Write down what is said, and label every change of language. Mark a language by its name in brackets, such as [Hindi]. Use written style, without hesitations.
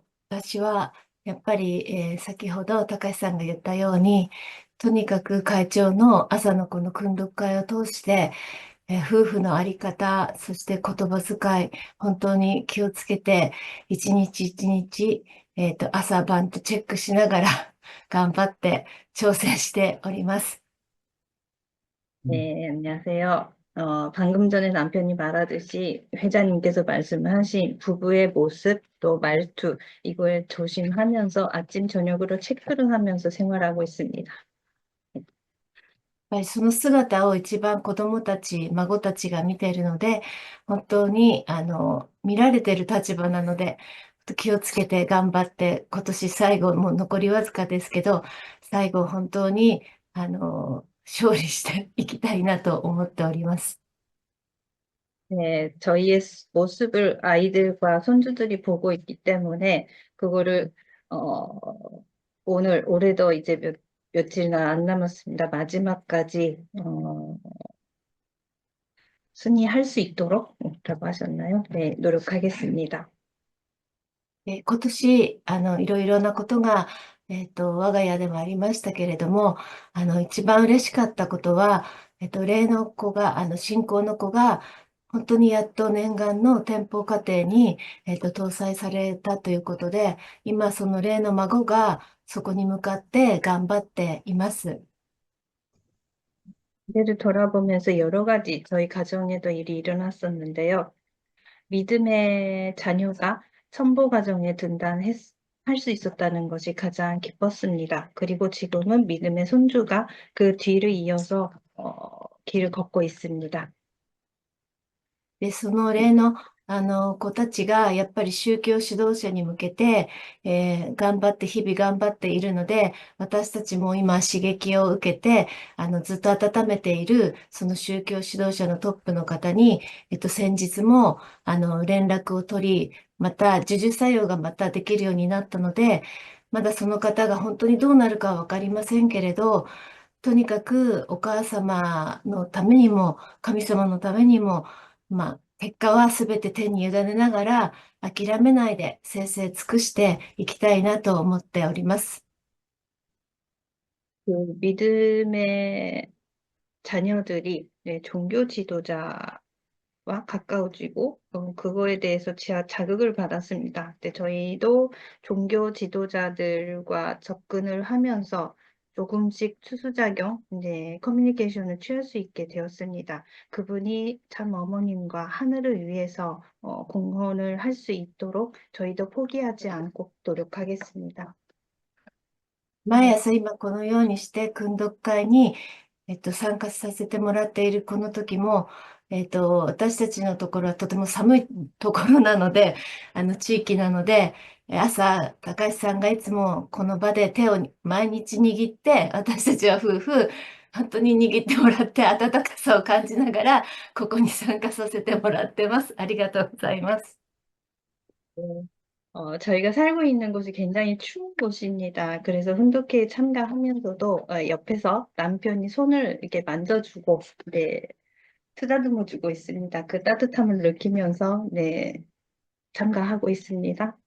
[Japanese] 私はやっぱり、先ほど高橋さんが言ったように、とにかく会長の朝のこの訓読会を通して、夫婦のあり方、そして言葉遣い、本当に気をつけて、一日一日、朝晩とチェックしながら頑張って挑戦しております。 [Korean] 네, 안녕하세요. 방금 전에 남편이 말하듯이 회장님께서 말씀하신 부부의 모습, 또 말투, 이걸 조심하면서 아침, 저녁으로 체크를 하면서 생활하고 있습니다. [Japanese] やっぱりその姿を一番子供たち、孫たちが見ているので、本当に見られている立場なので、気をつけて頑張って、今年最後、もう残りわずかですけど、最後本当に勝利していきたいなと思っております。 [Korean] 네, 저희의 모습을 아이들과 손주들이 보고 있기 때문에 그거를 올해도 이제 며칠이나 안 남았습니다. 마지막까지 승리할 수 있도록 라고 하셨나요? 네, 노력하겠습니다. [Japanese] 今年、いろいろなことが、我が家でもありましたけれども、一番嬉しかったことは、例の子が、信仰の子が、本当にやっと念願の店舗家庭に、搭載されたということで、今その例の孫がそこに向かって頑張っています。 [Korean] 미래를 돌아보면서 여러 가지 저희 가정에도 일이 일어났었는데요. 믿음의 자녀가 천부 가정에 할 수 있었다는 것이 가장 기뻤습니다. 그리고 지금은 믿음의 손주가 그 뒤를 이어서 길을 걷고 있습니다. [Japanese] で、その例の、子たちがやっぱり宗教指導者に向けて、頑張って、日々頑張っているので、私たちも今刺激を受けて、ずっと温めている、その宗教指導者のトップの方に、先日も、連絡を取り、また、授受作用がまたできるようになったので、まだその方が本当にどうなるかはわかりませんけれど、とにかくお母様のためにも、神様のためにも、結果はすべて手に委ねながら、諦めないで精々尽くしていきたいなと思っております。 [Korean] 그 믿음의 자녀들이 종교 지도자와 가까워지고 그거에 대해서 자극을 받았습니다. 근데 저희도 종교 지도자들과 접근을 하면서 조금씩 투수작용, 이제 커뮤니케이션을 취할 수 있게 되었습니다. 그분이 참 어머님과 하늘을 위해서 공헌을 할 수 있도록 저희도 포기하지 않고 노력하겠습니다. [Japanese] 毎朝今このようにして訓読会に、参加させてもらっているこの時も、私たちのところはとても寒いところなので、地域なので、朝、高橋さんがいつもこの場で手を毎日握って、私たちは夫婦、本当に握ってもらって温かさを感じながら、ここに参加させてもらってます。ありがとうございます。 [Korean] 저희가 살고 있는 곳이 굉장히 추운 곳입니다. 그래서 훈독회에 참가하면서도 옆에서 남편이 손을 이렇게 만져주고, 네, 쓰다듬어 주고 있습니다. 그 따뜻함을 느끼면서, 네, 참가하고 있습니다.